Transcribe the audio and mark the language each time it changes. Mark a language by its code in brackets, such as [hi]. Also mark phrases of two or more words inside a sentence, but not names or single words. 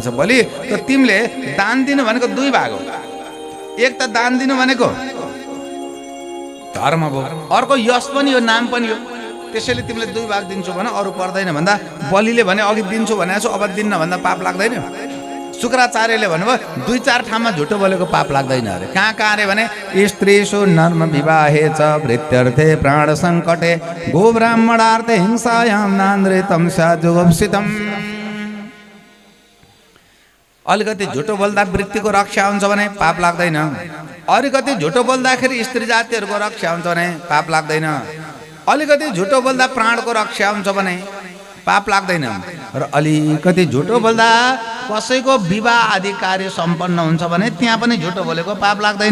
[ne] भोलि त तिमीले दान दिनु भनेको 2 भाग हो। एक त दान दिनु भनेको धर्म भयो, अर्को यश पनि हो, नाम पनि हो। त्यसैले तिमीले 2 भाग दिन्छु भने अरू पर्दैन भन्दा बलिले भने अघि दिन्छु भनेको छु, अब दिन्न भन्दा पाप लाग्दैन। शुक्राचार्यले भन्नुभयो 2-4 ठाउँमा झुटो बोलेको पाप लाग्दैन अरे। कहाँ अरे भने [sa] स्त्रीषु नर्म विवाहे च भृत्यर्थे प्राण सङ्कटे गो ब्राह्मणार्थे हिंसायां नान्द्रितम स्याजुगुप्सितम। [ne] अलिकति झुटो बोल्दा वृत्तिको रक्षा हुन्छ भने पाप लाग्दैन। अलिकति झुटो बोल्दाखेरि स्त्री जातिहरूको रक्षा हुन्छ भने पाप लाग्दैन। अलिकति झुटो बोल्दा प्राणको रक्षा हुन्छ भने पाप लाग्दैन। र अलिकति झुटो बोल्दा कसैको विवाह आदि कार्य सम्पन्न हुन्छ भने त्यहाँ पनि झुटो बोलेको पाप लाग्दैन।